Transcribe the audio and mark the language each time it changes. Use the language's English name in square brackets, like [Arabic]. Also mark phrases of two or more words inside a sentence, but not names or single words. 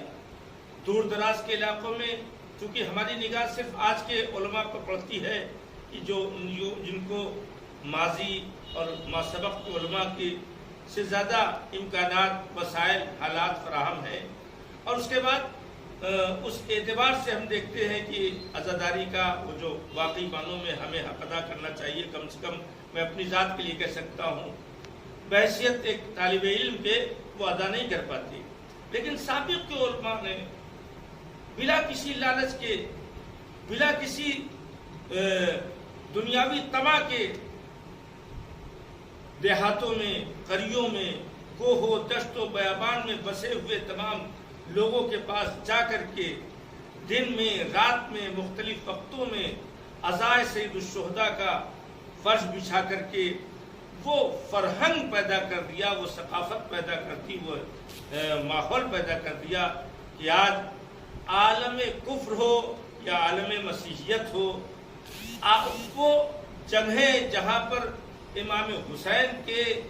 [Urdu] دور دراز کے علاقوں میں چونکہ ہماری نگاہ صرف آج کے علماء پر پڑتی ہے کہ جن کو ماضی اور ماسبق کے علماء کی سے زیادہ امکانات، وسائل، حالات فراہم ہیں، اور اس کے بعد اس اعتبار سے ہم دیکھتے ہیں کہ عزاداری کا وہ جو واقعی معنوں میں ہمیں حق ادا کرنا چاہیے، کم سے کم میں اپنی ذات کے لیے کہہ سکتا ہوں، بحیثیت ایک طالب علم کے وہ ادا نہیں کر پاتی۔ لیکن سابق کے علماء نے بلا کسی لالچ کے، بلا کسی دنیاوی طمع کے، دیہاتوں میں، قریوں میں، کوہ و دشت و بیابان میں بسے ہوئے تمام لوگوں کے پاس جا کر کے دن میں، رات میں، مختلف وقتوں میں عزائے سید الشہداء کا فرش بچھا کر کے وہ فرہنگ پیدا کر دیا، وہ ثقافت پیدا کر دی، وہ ماحول پیدا کر دیا کہ آج عالم کفر ہو یا عالم مسیحیت ہو، وہ جگہیں جہاں پر امام حسین کے